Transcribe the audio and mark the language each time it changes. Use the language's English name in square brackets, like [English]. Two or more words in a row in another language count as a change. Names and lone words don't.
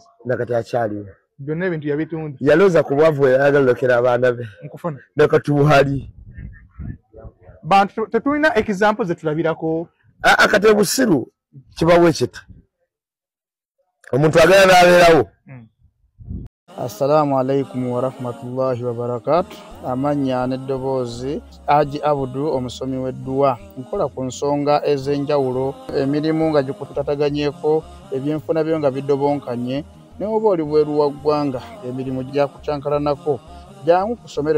[Ganda] nakati akyaliwo byonna ebintu yabitunda yalooza ku bwavu ayagala olekera abaana be nkufuna nakati buhali bantu tetulina example zetulabirako kati obusiru kibawo ekita omuntu agenda n'abeerawo [Arabic] السلام عليكم ورحمة الله وبركاته. [Ganda] Amanya n'eddoboozi Haji Abudu omusomi w'edduwa. Nkola ku nsonga ez'enjawulo emirimu nga gikutataganyeko ebyenfuna byo nga bidobonkanye ne oba oli bweru wa ggwanga emirimu gyakucankalanako jangu kusomere